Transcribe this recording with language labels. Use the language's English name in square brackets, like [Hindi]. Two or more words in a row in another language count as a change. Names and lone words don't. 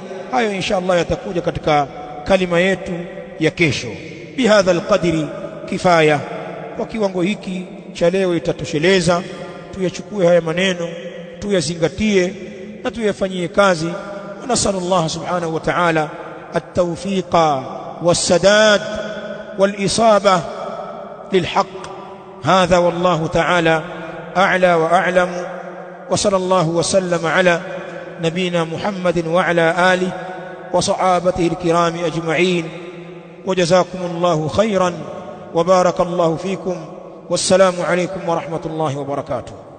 [Swahili] Hayo [Arabic] إن شاء الله [Swahili] yatakuja katika kalima yetu ya kesho. [Arabic] بهذا القدر كفاية, [Swahili] kwa kiwango hiki cha leo itatosheleza. Tuyachukue haya maneno, tuyazingatie na tuyafanyie kazi. [Arabic] ونسأل الله سبحانه وتعالى التوفيق والسداد والإصابة للحق. هذا والله تعالى أعلى وأعلم. وصلى الله وسلم على نبينا محمد وعلى آله وصحابته الكرام أجمعين. وجزاكم الله خيرا وبارك الله فيكم. والسلام عليكم ورحمة الله وبركاته.